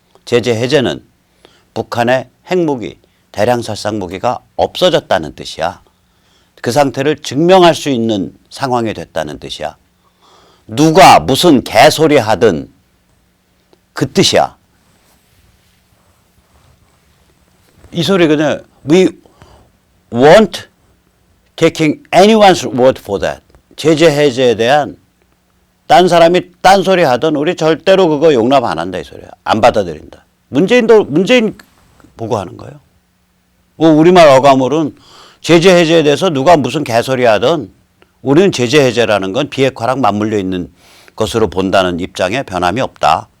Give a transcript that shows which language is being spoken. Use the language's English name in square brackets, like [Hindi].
[Korean] 제재 해제는 북한의 핵무기, 대량 살상 무기가 없어졌다는 뜻이야. 그 상태를 증명할 수 있는 상황이 됐다는 뜻이야. 누가 무슨 개소리 하든 그 뜻이야. 이 소리 그냥 [English] We won't taking anyone's word for that. [Korean] 제재 해제에 대한 딴 사람이 딴소리 하든 우리 절대로 그거 용납 안 한다 이 소리야. 안 받아들인다. 문재인 보고 하는 거예요. 우리말 어감으로는 제재 해제에 대해서 누가 무슨 개소리 하든 우리는 제재 해제라는 건 비핵화랑 맞물려 있는 것으로 본다는 입장에 변함이 없다.